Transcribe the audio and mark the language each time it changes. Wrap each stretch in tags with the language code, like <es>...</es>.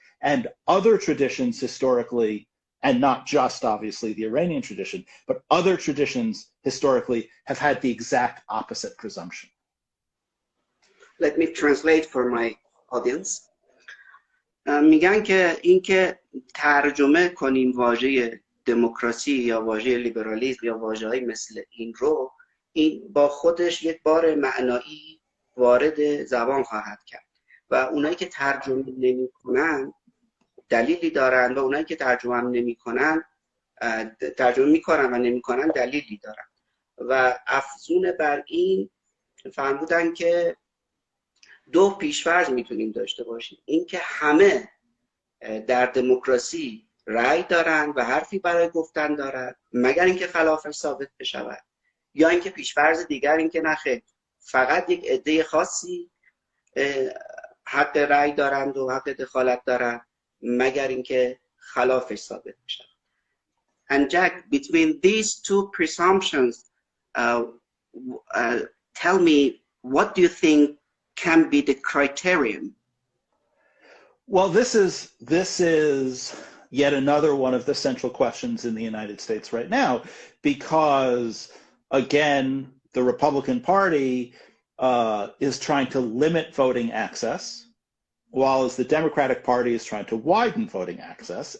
<en>And other traditions historically, and not just obviously the Iranian tradition, but other traditions historically have had the exact opposite presumption. Let me translate for my audience.</en> <fa>میگن که اینکه ترجمه کنیم واژه دموکراسی یا واژه لیبرالیسم یا واژه‌های مثل این رو، این با خودش یک بار معنایی وارد زبان خواهد کرد و اونایی که ترجمه نمی‌کنن دلیلی دارن و اونایی که ترجمه هم نمی‌کنن ترجمه می‌کنن و نمی‌کنن دلیلی دارن. و افزون بر این فرمودن که دو پیش‌فرض میتونیم داشته باشیم، اینکه همه در دموکراسی رأی دارن و حرفی برای گفتن دارن مگر اینکه خلافش ثابت بشود، یا اینکه پیش‌فرض دیگر اینکه نخیر، فقط یک عده خاصی حق رأی دارند و حق دخالت دارند مگر اینکه خلافش ثابت بشود.</fa> <en>And Jack, between these two presumptions, tell me, what do you think can be the criterion? Well, this is yet another one of the central questions in the United States right now, because again, the Republican Party is trying to limit voting access, while the Democratic Party is trying to widen voting access.</en>